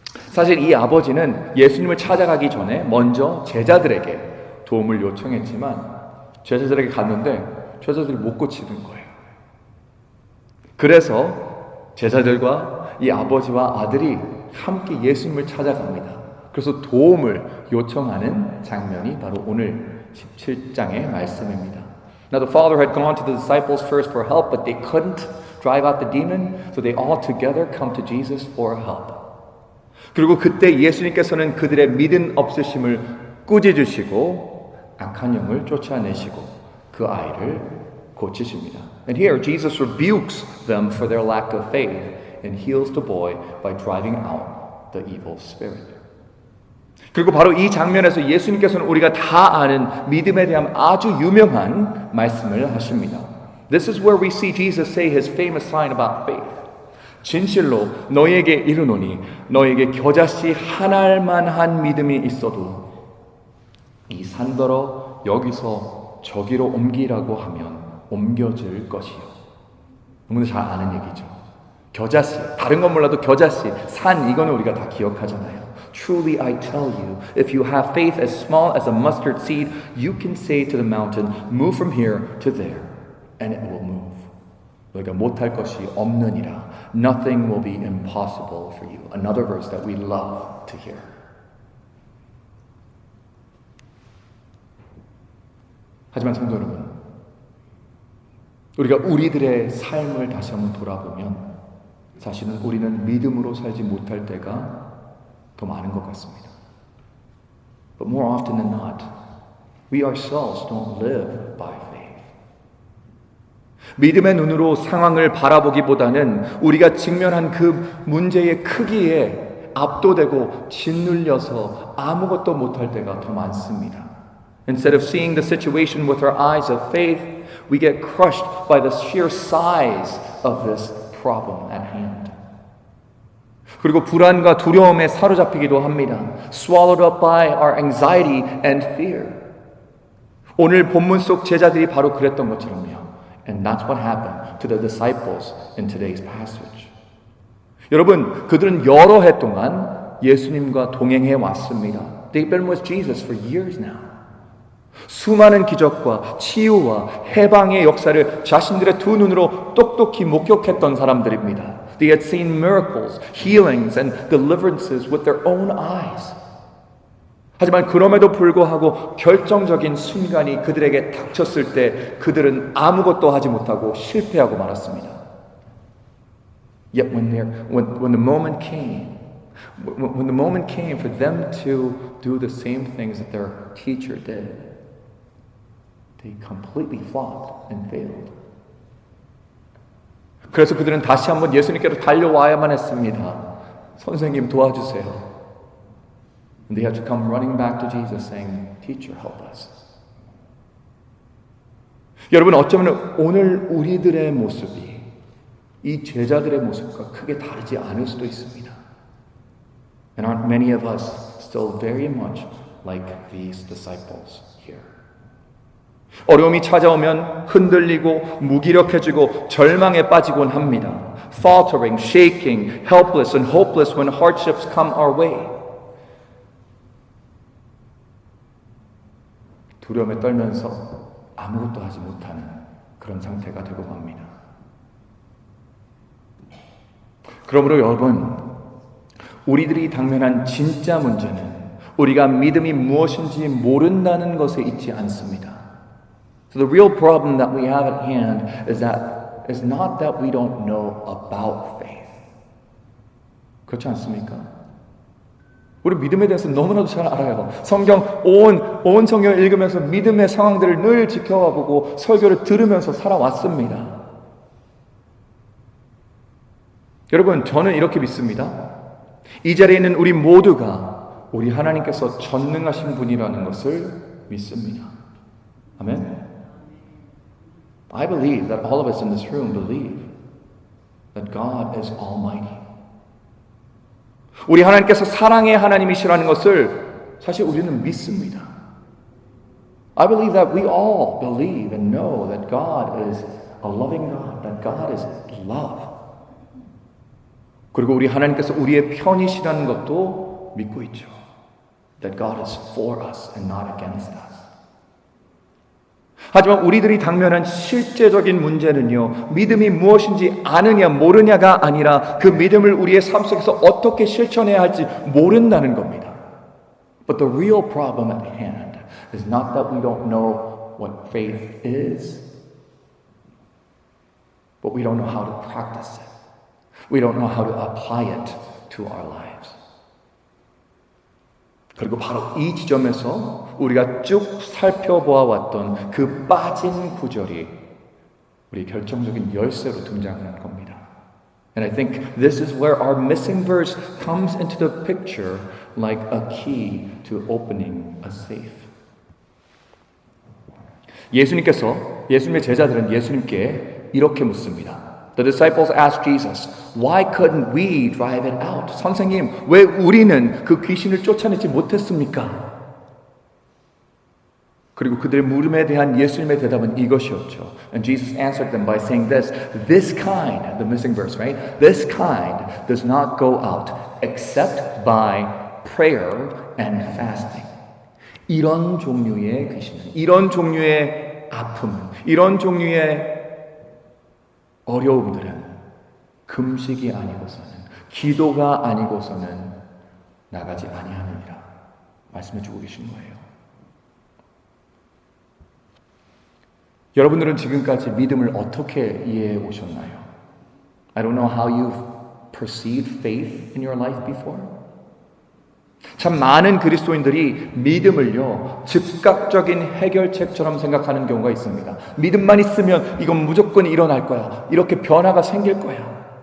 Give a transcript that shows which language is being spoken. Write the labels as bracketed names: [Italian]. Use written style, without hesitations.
[Korean] 사실 이 아버지는 예수님을 찾아가기 전에 먼저 제자들에게 도움을 요청했지만 제자들에게 갔는데 제자들이 못 고치는 거예요. 그래서 제자들과 이 아버지와 아들이 함께 예수님을 찾아갑니다. 그래서 도움을 요청하는 장면이 바로 오늘 17장의 말씀입니다. [English] Now the father had gone to the disciples first for help, but they couldn't drive out the demon, so they all together come to Jesus for help. [Korean] 그리고 그때 예수님께서는 그들의 믿음 없으심을 꾸짖으시고 악한 영을 쫓아내시고 그 아이를 고치십니다. [English] And here Jesus rebukes them for their lack of faith and heals the boy by driving out the evil spirit. [Korean] 그리고 바로 이 장면에서 예수님께서는 우리가 다 아는 믿음에 대한 아주 유명한 말씀을 하십니다. [English] This is where we see Jesus say his famous sign about faith. [Korean] 진실로 너희에게 이르노니 너희에게 겨자씨 한 알만한 믿음이 있어도 이 산더러 여기서 저기로 옮기라고 하면 옮겨질 것이요. 여러분들 잘 아는 얘기죠. 겨자씨, 다른 건 몰라도 겨자씨, 산 이거는 우리가 다 기억하잖아요. [English] Truly I tell you, if you have faith as small as a mustard seed, you can say to the mountain, move from here to there, and it will move. [Korean] 너희가 못할 것이 없느니라. [English] Nothing will be impossible for you. Another verse that we love to hear. [Korean] 하지만 성도 여러분, 우리가 우리들의 삶을 다시 한번 돌아보면 사실은 우리는 믿음으로 살지 못할 때가 더 많은 것 같습니다. [English] But more often than not, we ourselves don't live by faith. [Korean] 믿음의 눈으로 상황을 바라보기보다는 우리가 직면한 그 문제의 크기에 압도되고 짓눌려서 아무것도 못할 때가 더 많습니다. [English] Instead of seeing the situation with our eyes of faith, we get crushed by the sheer size of this problem at hand. [Korean] 그리고 불안과 두려움에 사로잡히기도 합니다. [English] Swallowed up by our anxiety and fear. [Korean] 오늘 본문 속 제자들이 바로 그랬던 것처럼요. [English] And that's what happened to the disciples in today's passage. [Korean] 여러분, 그들은 여러 해 동안 예수님과 동행해 왔습니다. [English] They've been with Jesus for years now. [Korean] 수많은 기적과 치유와 해방의 역사를 자신들의 두 눈으로 똑똑히 목격했던 사람들입니다. [English] They had seen miracles, healings, and deliverances with their own eyes. [Korean] 하지만 그럼에도 불구하고 결정적인 순간이 그들에게 닥쳤을 때 그들은 아무것도 하지 못하고 실패하고 말았습니다. [English] Yet when the moment came, when the moment came for them to do the same things that their teacher did, they completely flopped and failed. [Korean] 그래서 그들은 다시 한번 예수님께로 달려와야만 했습니다. 선생님 도와주세요. [English] And they had to come running back to Jesus saying, Teacher, help us. [Korean] 여러분, 어쩌면 오늘 우리들의 모습이 이 제자들의 모습과 크게 다르지 않을 수도 있습니다. [English] And aren't many of us still very much like these disciples here? [Korean] 어려움이 찾아오면 흔들리고 무기력해지고 절망에 빠지곤 합니다. [English] Faltering, shaking, helpless and hopeless when hardships come our way. [Korean] 두려움에 떨면서 아무것도 하지 못하는 그런 상태가 되고 맙니다. 그러므로 여러분, 우리들이 당면한 진짜 문제는 우리가 믿음이 무엇인지 모른다는 것에 있지 않습니다. [English] So the real problem that we have at hand is not that we don't know about faith. [Korean] 그렇지 않습니까? 우리 믿음에 대해서 너무나도 잘 알아요. 성경 온 성경을 읽으면서 믿음의 상황들을 늘 지켜와 보고 설교를 들으면서 살아왔습니다. 여러분, 저는 이렇게 믿습니다. 이 자리에 있는 우리 모두가 우리 하나님께서 전능하신 분이라는 것을 믿습니다. 아멘. [English] I believe that all of us in this room believe that God is almighty. [Korean] 우리 하나님께서 사랑의 하나님이시라는 것을 사실 우리는 믿습니다. [English] I believe that we all believe and know that God is a loving God, that God is love. [Korean] 그리고 우리 하나님께서 우리의 편이시라는 것도 믿고 있죠. [English] That God is for us and not against us. [Korean] 하지만 우리들이 당면한 실제적인 문제는요, 믿음이 무엇인지 아느냐 모르냐가 아니라 그 믿음을 우리의 삶 속에서 어떻게 실천해야 할지 모른다는 겁니다. [English] But the real problem at hand is not that we don't know what faith is, but we don't know how to practice it. We don't know how to apply it to our lives. [Korean] 그리고 바로 이 지점에서 우리가 쭉 살펴보아왔던 그 빠진 구절이 우리 결정적인 열쇠로 등장하는 겁니다. [English] And I think this is where our missing verse comes into the picture like a key to opening a safe. [Korean] 예수님의 제자들은 예수님께 이렇게 묻습니다. [English] The disciples asked Jesus, why couldn't we drive it out? [Korean] 선생님, 왜 우리는 그 귀신을 쫓아내지 못했습니까? 그리고 그들의 물음에 대한 예수님의 대답은 이것이었죠. [English] And Jesus answered them by saying this kind, the missing verse, right? This kind does not go out except by prayer and fasting. [Korean] 이런 종류의 귀신은, 이런 종류의 아픔은, 이런 종류의 어려움들은 금식이 아니고서는, 기도가 아니고서는 나가지 아니하느니라 말씀해 주고 계신 거예요. 여러분들은 지금까지 믿음을 어떻게 이해해 오셨나요? [English] I don't know how you've perceived faith in your life before. [Korean] 참 많은 그리스도인들이 믿음을요, 즉각적인 해결책처럼 생각하는 경우가 있습니다. 믿음만 있으면 이건 무조건 일어날 거야. 이렇게 변화가 생길 거야.